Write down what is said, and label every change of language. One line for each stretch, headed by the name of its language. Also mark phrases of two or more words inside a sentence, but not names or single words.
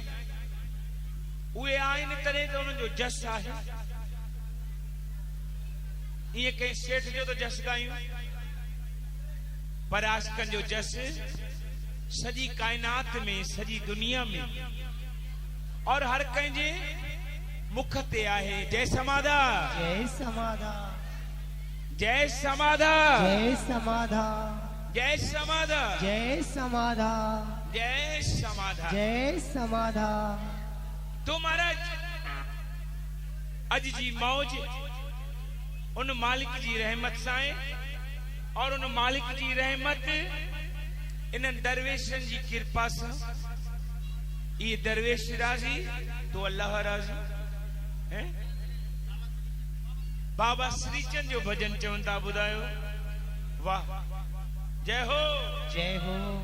Sindhi: उहे आहिनि तॾहिं त उन्हनि जो जस आहे। इएं कंहिं सेठ जो त जस ॻायूं, पर आशिकनि जो जस सॼी काइनात में, सॼी दुनिया में और हर कंहिंजे मुख ते आहे। जय समाधा, जय समाधा, जय समाधा, जय समाधा, जय समाधा, जय समाधा, जय समाधा, जय समाधा। तो महाराज अज जी मौज उन मालिक जी रहमत सां और उन मालिक जी रहमत इन दरवेशन जी कृपा सां।
Hindi: ये दरवेश राजी तो अल्लाह राजी है।
Sindhi: बाबा श्रीचंद जो भजन चवंदा ॿुधायो।
Hindi: वाह, जय हो, जय हो।